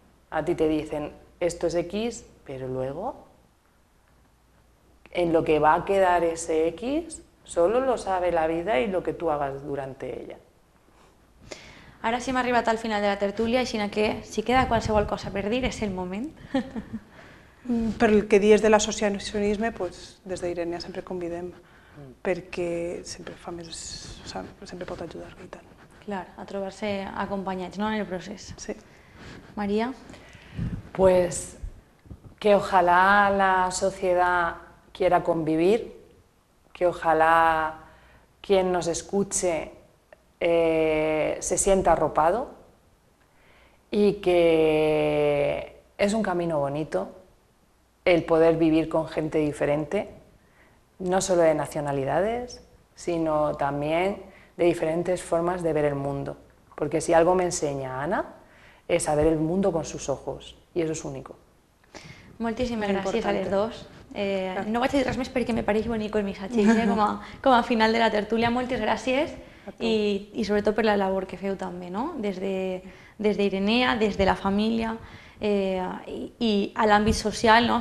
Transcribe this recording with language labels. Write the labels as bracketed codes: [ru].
[es] A ti te dicen, esto es X, pero luego, en lo que va a quedar ese X, solo lo sabe la vida i lo que tu hagas durante ella. [ca] Ara sí hem arribat al final de la tertúlia, així que si queda qualsevol cosa per dir és el moment. Per el que dius de l'associacionisme, des d'Irenia sempre convidem perquè sempre fa més, o sigui, sempre pot ajudar i tal. Clar, a trobar-se acompanyats, no?, en el procés. Sí. María. [es] Pues que ojalá la sociedad quiera convivir, que ojalá quien nos escuche se sienta arropado y que es un camino bonito el poder vivir con gente diferente, no solo de nacionalidades, sino también de diferentes formas de ver el mundo. Porque si algo me enseña Ana es a ver el mundo con sus ojos, y eso es único. [ca] Moltíssimes gràcies a les dos. No vaig a dir res més perquè me pareix bonic el missatge, com a final de la tertúlia. Moltes gràcies i sobretot per la labor que feu també, no? Des d'Irenea, des de la família i a l'àmbit social, no?